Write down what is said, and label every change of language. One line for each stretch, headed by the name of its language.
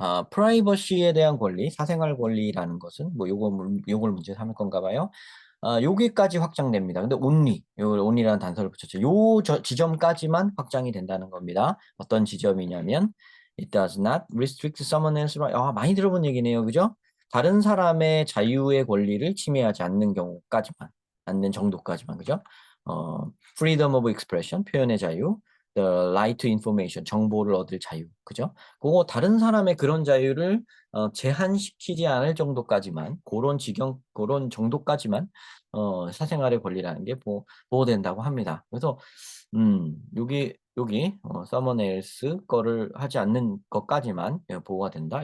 Korean: 프라이버시에 대한 권리, 사생활 권리라는 것은 뭐 요걸 문제 삼을 건가 봐요. 여기까지 확장됩니다. 근데 only, 요 only라는 단서를 붙였죠. 지점까지만 확장이 된다는 겁니다. 어떤 지점이냐면
English: it does not restrict someone else's right.
Korean: 많이 들어본 얘기네요. 그죠? 다른 사람의 자유의 권리를 침해하지 않는 경우까지만, 않는 정도까지만, 그죠?
English: freedom of expression,
Korean: 표현의 자유,
English: the right to information,
Korean: 정보를 얻을 자유, 그죠? 그거 다른 사람의 그런 자유를 제한시키지 않을 정도까지만, 그런 정도까지만 사생활의 권리라는 게 보호된다고 합니다. 그래서 여기
English: someone else
Korean: 거를 하지 않는 것까지만 보호가 된다.